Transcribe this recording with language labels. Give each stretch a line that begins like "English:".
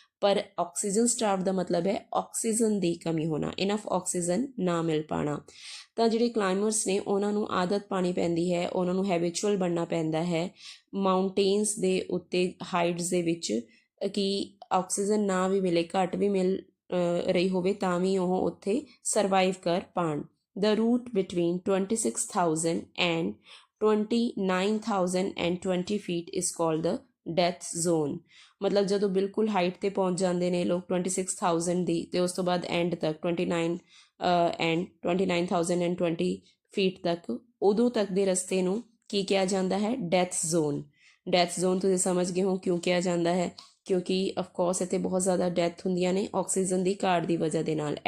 Punjabi: ਪਰ ਆਕਸੀਜਨ ਸਟਾਰਵਡ ਦਾ ਮਤਲਬ ਹੈ ਆਕਸੀਜਨ ਦੀ ਕਮੀ ਹੋਣਾ, ਇਨਫ ਆਕਸੀਜਨ ਨਾ ਮਿਲ ਪਾਉਣਾ। ਤਾਂ ਜਿਹੜੇ ਕਲਾਈਮਰਸ ਨੇ ਉਹਨਾਂ ਨੂੰ ਆਦਤ ਪਾਉਣੀ ਪੈਂਦੀ ਹੈ, ਉਹਨਾਂ ਨੂੰ ਹੈਬਿਚੁਅਲ ਬਣਨਾ ਪੈਂਦਾ ਹੈ ਮਾਊਂਟੇਨਸ ਦੇ ਉੱਤੇ, ਹਾਈਟਸ ਦੇ ਵਿੱਚ, ਕਿ ਆਕਸੀਜਨ ਨਾ ਵੀ ਮਿਲੇ, ਘੱਟ ਵੀ ਮਿਲ ਰਹੀ ਹੋਵੇ ਤਾਂ ਵੀ ਉਹ ਉੱਥੇ ਸਰਵਾਈਵ ਕਰ ਪਾਉਣ।
English: The route between 26,000 and 29,020 feet is called the death zone।
Punjabi: ਮਤਲਬ ਜਦੋਂ ਬਿਲਕੁਲ ਹਾਈਟ 'ਤੇ ਪਹੁੰਚ ਜਾਂਦੇ ਨੇ ਲੋਕ 26,000 ਦੀ, ਅਤੇ ਉਸ ਤੋਂ ਬਾਅਦ ਐਂਡ ਤੱਕ 29,020 ਫੀਟ ਤੱਕ, ਉਦੋਂ ਤੱਕ ਦੇ ਰਸਤੇ ਨੂੰ ਕੀ ਕਿਹਾ ਜਾਂਦਾ ਹੈ? Death zone. ਡੈਥ ਜ਼ੋਨ ਤੁਸੀਂ ਸਮਝ ਗਏ ਹੋ ਕਿਉਂ ਕਿਹਾ ਜਾਂਦਾ ਹੈ, ਕਿਉਂਕਿ ਅਫਕੋਰਸ ਇੱਥੇ ਬਹੁਤ ਜ਼ਿਆਦਾ ਡੈਥ ਹੁੰਦੀਆਂ ਨੇ ਆਕਸੀਜਨ ਦੀ ਘਾਟ ਦੀ ਵਜ੍ਹਾ ਦੇ ਨਾਲ।